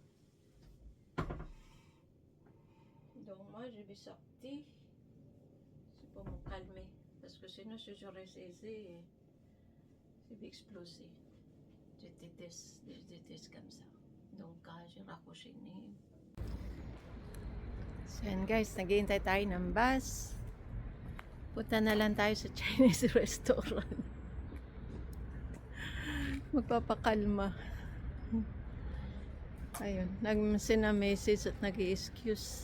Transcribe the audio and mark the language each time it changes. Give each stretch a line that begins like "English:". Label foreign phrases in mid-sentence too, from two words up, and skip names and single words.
French: Donc, moi, je vais sortir. C'est pour me calmer. Parce que sinon, si j'aurais saisi, je vais exploser. Je déteste comme ça. Donc, j'ai raccroché ni.
Filipino: So, yan guys, naghihintay tayo ng bus. Punta na lang tayo sa
English: Chinese restaurant.
Filipino: Magpapakalma. Ayun, nag-message at nag-excuse.